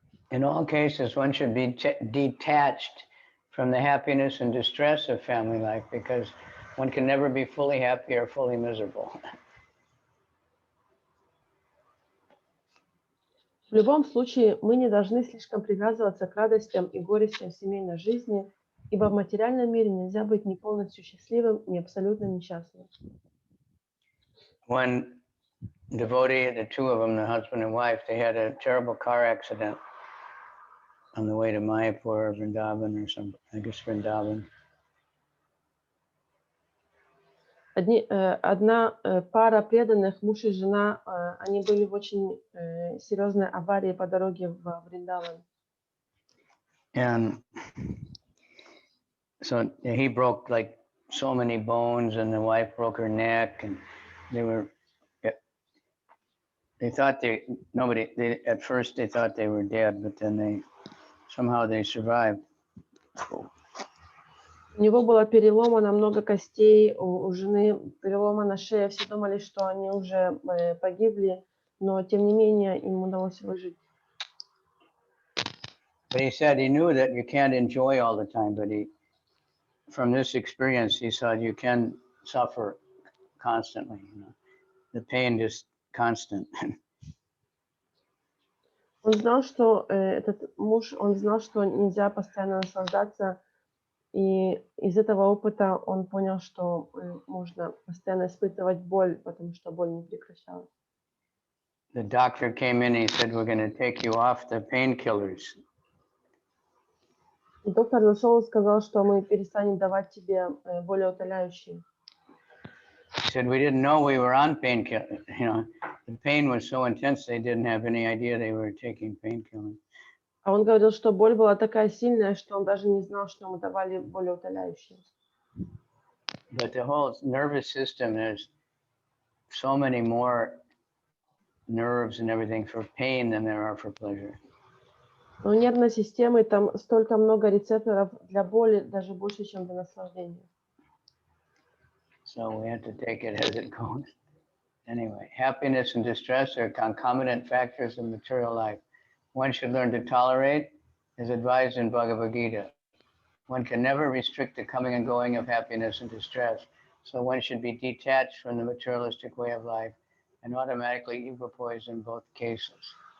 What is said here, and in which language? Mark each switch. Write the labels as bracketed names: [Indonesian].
[English] in all cases, one should be detached from the happiness and distress of family life, because one can never be fully happy or fully miserable. [Russian] В любом случае, мы не должны слишком привязываться к радостям и горестям семейной жизни, ибо в материальном мире нельзя быть ни полностью счастливым, ни абсолютно несчастным. [English] One devotee, the two of them, the husband and wife, they had a terrible car accident on the way to Mayapur or Vrindavan or some, I guess Vrindavan. [Russian] Одна пара преданных, муж и жена, они были в очень серьезной аварии по дороге в Вриндаван. [English] And so he broke like so many bones, and the wife broke her neck, and they thought at first they thought they were dead, but then somehow they survived. [Russian] У него было переломано много костей, у жены переломана шея, все думали, что они уже погибли, но тем не менее им удалось выжить. [English] But he said he knew that you can't enjoy all the time, but from this experience, he said you can suffer constantly. The pain is constant. [Russian] Он знал, что этот муж, он знал, что нельзя постоянно наслаждаться, и из этого опыта он понял, что можно постоянно испытывать боль, потому что боль не прекращалась. [English] The doctor came in and he said, we're going to take you off the painkillers. [Russian] И доктор зашел и сказал, что мы перестанем давать тебе болеутоляющие. [English] He said, we didn't know we were on painkillers. The pain was so intense, they didn't have any idea they were taking painkillers. [Russian] А он говорил, что боль была такая сильная, что он даже не знал, что мы давали болеутоляющие. [English] But the whole nervous system, there's so many more nerves and everything for pain than there are for pleasure. [Russian] Но у нервной системы там столько много рецепторов для боли, даже больше, чем для наслаждения. [English] So we have to take it as it goes. Anyway, happiness and distress are concomitant factors in material life. One should learn to tolerate, as advised in Bhagavad-Gita. One can never restrict the coming and going of happiness and distress, so one should be detached from the materialistic way of life and automatically equipoise in both cases.